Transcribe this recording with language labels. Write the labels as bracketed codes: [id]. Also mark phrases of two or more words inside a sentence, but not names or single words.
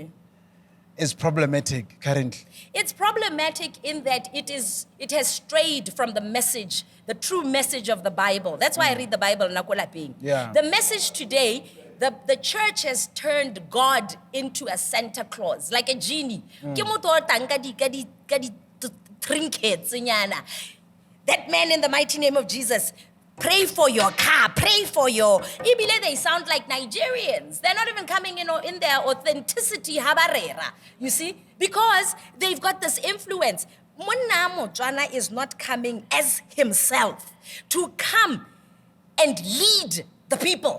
[en] is problematic currently? It's problematic in that it has strayed from the message, the true message of the Bible. That's why I read the Bible. Yeah. The message today, the church has turned God into a Santa Claus, like a genie. [tn] Ke motho o tang ka di trinkets nyana. [en] That man, in the mighty name of Jesus, pray for your car, pray for your... Ibile, they sound like Nigerians. They're not even coming in their authenticity, habarera. You see? Because they've got this influence. Monna Motswana is not coming as himself to come and lead the people.